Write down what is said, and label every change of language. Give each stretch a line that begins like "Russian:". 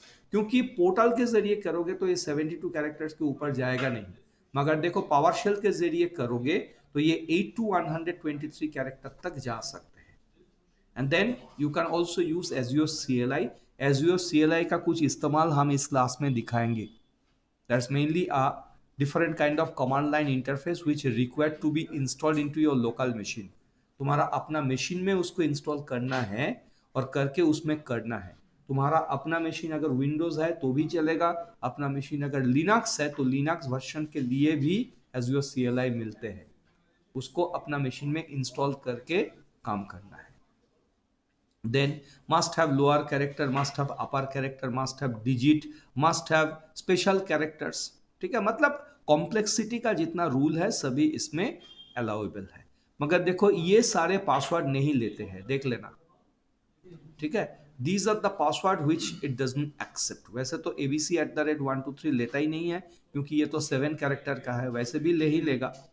Hindi: क्योंकि पोर्टल के जरिए करोगे तो ये 72 कैरेक्टर्स के ऊपर जाएगा नहीं, मगर देखो पावरशेल के जरिए करोगे तो ये 8 to 123 कैरेक्टर तक जा सकते हैं।
English: and then you can also use
Hindi: azure CLI। Azure CLI का कुछ इस्तेमाल हम इस क्लास में दिखाएंगे।
English: That's mainly a different kind of command line interface which required to be installed into your local machine।
Hindi: तुम्हारा अपना मशीन में उसको इंस्टॉल करना है और करके उसमें करना है। तुम्हारा अपना मशीन अगर विंडोज है तो भी चलेगा, अपना मशीन अगर लिनक्स है तो लिनक्स वर्जन के लिए भी एज़्योर CLI मिलते हैं, उसको अपना मशीन में इंस्टॉल करके काम करना है।
English: Then must have lower character, must have upper character, must have digit, must have special characters।
Hindi: ठीक है, मतलब कॉम्प्लेक्सिटी का जितना रूल है सभी इसमें अलाउेबल है, मगर देखो ये सारे पासवर्ड नहीं लेते हैं, देख लेना। ठीक है,
English: These are the password which it doesn't accept.
Hindi: वैसे तो abc@123 लेता ही नहीं है, क्योंकि ये तो 7 कैरेक्टर का है, वैसे भी ले ही लेगा।